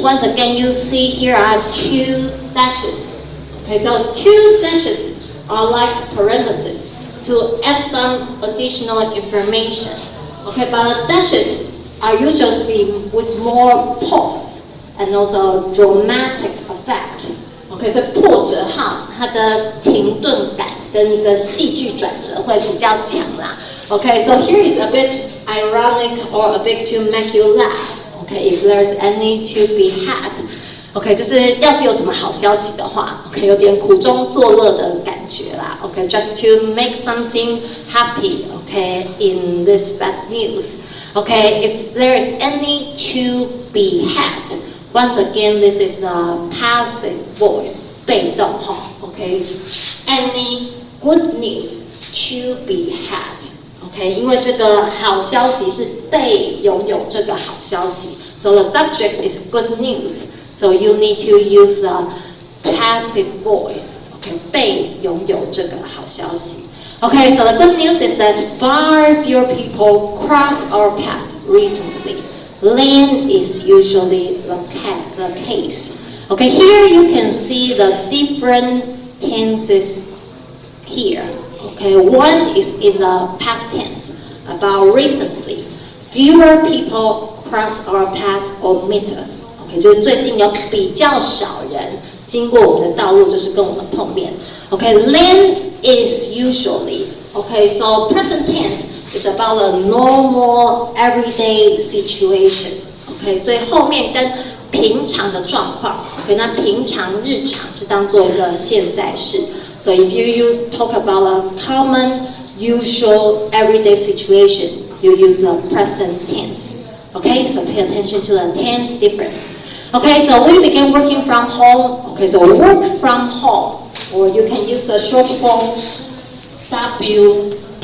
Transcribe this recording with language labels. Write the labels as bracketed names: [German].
[English] Once again, you see here are 2 dashes. Okay, so 2 dashes are like parentheses to add some additional information. Okay, but dashes are usually with more pause and also dramatic effect. [Chinese] Okay, 所以破折号它的停顿感跟一个戏剧转折会比较强啦。 [English] Okay, so here is a bit ironic or a bit to make you laugh. Okay, if there's any to be had. [Chinese] Okay, 就是要是有什么好消息的话 ，OK， 有点苦中作乐的感觉啦。 [English] OK, just to make something happy. Okay, in this bad news. Okay, if there is any to be had. Once again, this is the passive voice, [Chinese] 被动哈 [English] ，OK. Any good news to be had, OK. [Chinese] 因为这个好消息是被拥有这个好消息 ， [English] so the subject is good news. So you need to use the passive voice, OK. [Chinese] 被拥有这个好消息。 [English] Okay, so the good news is that far fewer people cross our paths recently. Land is usually the case. Okay, here you can see the different tenses here. Okay, one is in the past tense, about recently. Fewer people cross our paths or meet us. [Chinese] Okay, 就是最近有比较少人经过我们的道路，就是跟我们碰面。 [English] Okay, land is usually. Okay, so present tense is about a normal everyday situation. [Chinese] Okay, 所以后面跟平常的状况 ，OK， 那平常日常是当做一个现在式。 [English] So if you talk about a common, usual, everyday situation, you use the present tense. Okay, so pay attention to the tense difference. Okay, so we begin working from home. Okay, so work from home, or you can use a short form WFH.